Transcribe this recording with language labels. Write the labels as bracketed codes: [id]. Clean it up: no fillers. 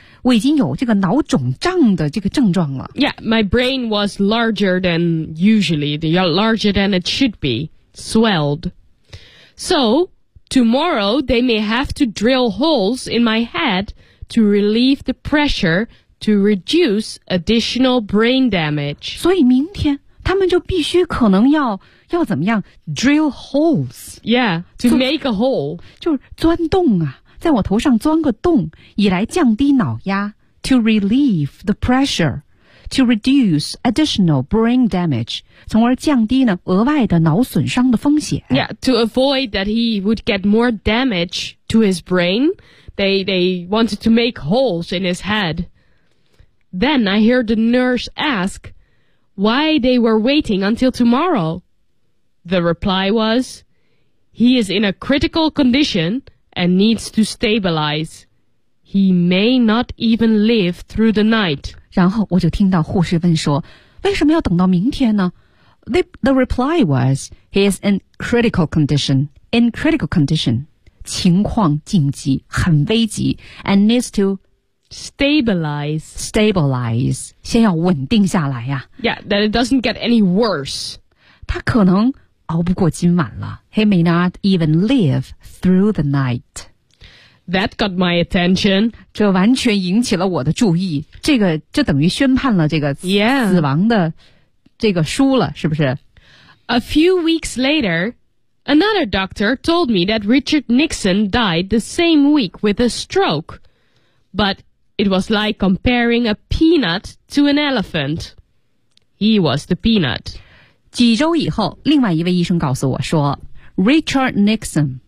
[zh] 我已经有这个脑肿胀的这个症状了。 [en] Yeah, my brain was larger than usually, larger than it should be, swelled. So, tomorrow they may have to drill holes in my head to relieve the pressure to reduce additional brain damage. [zh] 所以明天他们就必须可能要怎么样 [en] drill holes. Yeah, to make a hole. [zh] 就是钻洞啊。在我头上钻个洞以来降低脑压 [en] to relieve the pressure to reduce additional brain damage [zh] 从而降低呢额外的脑损伤的风险 [en] Yeah, to avoid that he would get more damage to his brain they wanted to make holes in his head Then I hear the nurse ask why they were waiting until tomorrow The reply was he is in a critical condition and needs to stabilize. He may not even live through the night. [zh] 然后我就听到护士问说，为什么要等到明天呢？ [en] The reply was, he is in critical condition. In critical condition, [zh] 情况紧急，很危急 [en] and needs to stabilize. Stabilize, [zh] 先要稳定下来呀。 [en] Yeah, that it doesn't get any worse. [zh] 他可能熬不过今晚了。 [en] He may not even live through the night. That got my attention. [zh] 这完全引起了我的注意。这个就等于宣判了这个死亡的这个书了、 [en] yeah. [zh] 是不是 [en] A few weeks later, another doctor told me that Richard Nixon died the same week with a stroke. But it was like comparing a peanut to an elephant. He was the peanut. [zh] 几周以后，另外一位医生告诉我说 Richard Nixon...